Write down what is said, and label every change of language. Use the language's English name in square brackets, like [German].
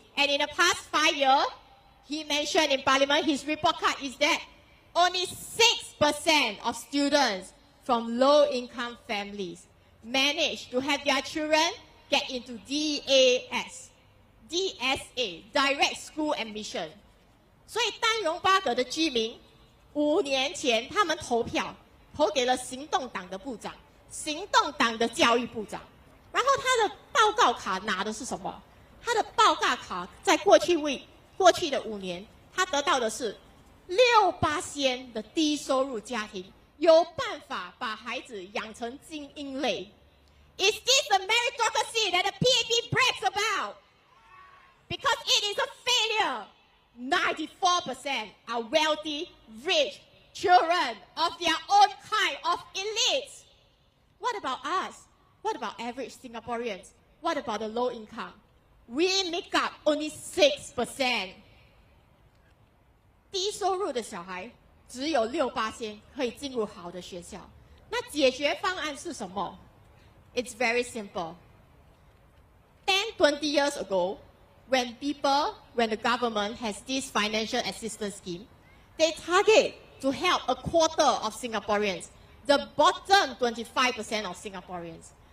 [English] And in the past 5 years, he mentioned in Parliament, his report card is that only 6% of students from low-income families manage to have their children get into DSA, Direct School Admission. [Chinese] 所以丹戎巴葛的居民5年前他们投票投给了行动党的部长，行动党的教育部长。然后他的报告卡拿的是什么？他的报告卡在过去的5年，他得到的是6%的低收入家庭有办法把孩子养成精英类。 [English] Is this the meritocracy that the PAP brags about? Because it is a failure. 94% are wealthy, rich children of their own kind of elites. What about us? What about average Singaporeans? What about the low income? We make up only 6%. [Chinese] 低收入的小孩只有6%可以进入好的学校。那解决方案是什么？ [English] It's very simple. 10, 20 years ago, when the government has this financial assistance scheme, they target to help a quarter of Singaporeans, the bottom 25% of Singaporeans.